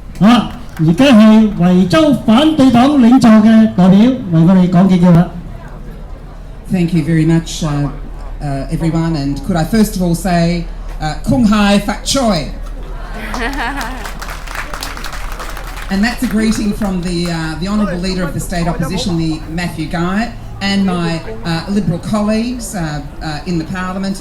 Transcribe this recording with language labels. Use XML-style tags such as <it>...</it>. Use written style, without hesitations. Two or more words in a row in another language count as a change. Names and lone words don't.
<yue>好，而家係維州反對黨領袖嘅代表為我哋講幾句啦。</yue> <en>Thank you very much, everyone. And could I first of all say,</en> <yue>恭喜發財.</yue> <en>And that's a greeting from the Honourable Leader of the State Opposition, the Matthew Guy, and my Liberal colleagues in the Parliament.</en>